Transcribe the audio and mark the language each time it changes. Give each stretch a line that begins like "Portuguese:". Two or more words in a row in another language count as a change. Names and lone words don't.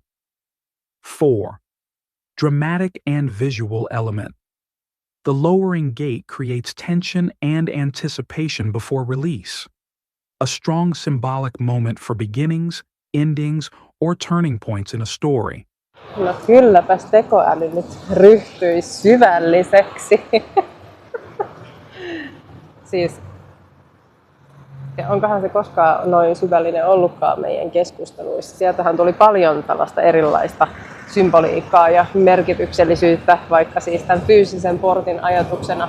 English: 4. Dramatic and visual element. The lowering gate creates tension and anticipation before release. A strong symbolic moment for beginnings, endings, or turning points in a story.
Finnish: No kylläpäs tekoäly nyt ryhtyi syvälliseksi. Siis, ja onkohan se koskaan noin syvällinen ollutkaan meidän keskusteluissa. Sieltähän tuli paljon tällaista erilaista symboliikkaa ja merkityksellisyyttä, vaikka siis tämän fyysisen portin ajatuksena.